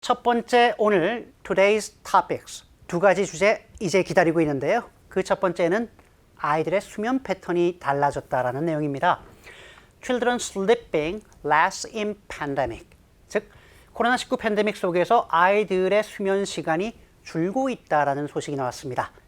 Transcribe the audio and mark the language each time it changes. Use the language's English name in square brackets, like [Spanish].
[Korean] 첫 번째 오늘 [English] Today's Topics [Korean] 두 가지 주제 이제 기다리고 있는데요. 그 첫 번째는 아이들의 수면 패턴이 달라졌다라는 내용입니다. [English] Children sleeping less in pandemic. [Korean] 즉 코로나19 팬데믹 속에서 아이들의 수면 시간이 줄고 있다라는 소식이 나왔습니다.